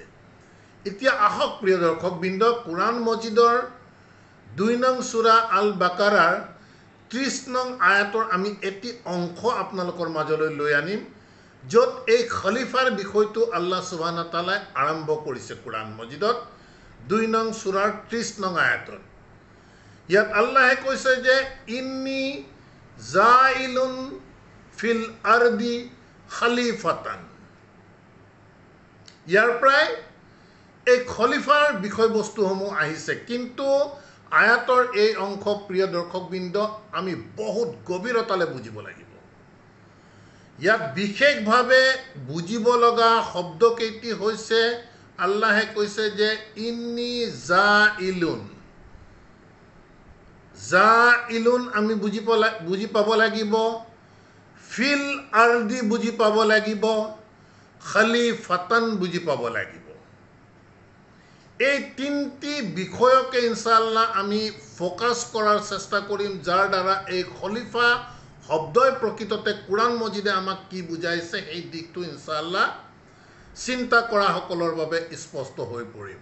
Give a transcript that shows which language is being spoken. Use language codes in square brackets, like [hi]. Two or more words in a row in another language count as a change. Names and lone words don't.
[as] এতিয়া আহক প্ৰিয় দৰ্শকবৃন্দ, কোৰাণ মজিদৰ 2 নং সূৰা আল বাকাৰাৰ 30 নং আয়াতৰ আমি এটি অংশ আপোনালোকৰ মাজলৈ লৈ আনিম, য'ত এই খলিফাৰ বিষয়টো [ar] الله سبحانه تعالى [as] আৰম্ভ কৰিছে কোৰাণ মজিদত 2 নং সূৰাৰ 30 নং আয়াতত। ইয়াত আল্লাহে কৈছে যে [ar] إني جاعل في الأرض خليفة. [as] ইয়াৰ পৰাই এই খলিফাৰ বিষয়বস্তুসমূহ আহিছে, কিন্তু আয়াতৰ এই অংশ প্ৰিয় দৰ্শকবৃন্দ আমি বহুত গভীৰতালৈ বুজিব লাগিব। ইয়াত বিশেষভাৱে বুজিব লগা শব্দকেইটি হৈছে, আল্লাহে কৈছে যে [ar] إني جاعل. [as] জাইলুন আমি বুজি পাব লাগিব, [ar] في الأرض [as] বুজি পাব লাগিব, খলিফাতান বুজি পাব লাগিব। এই তিনিটি বিষয়কে ইনশাআল্লাহ আমি ফ'কাছ কৰাৰ চেষ্টা কৰিম, যাৰ দ্বাৰা এই খলিফা শব্দই প্ৰকৃততে কোৰাণ মজিদে আমাক কি বুজাইছে সেই দিশটো ইনশাআল্লাহ চিন্তা কৰাসকলৰ বাবে স্পষ্ট হৈ পৰিব।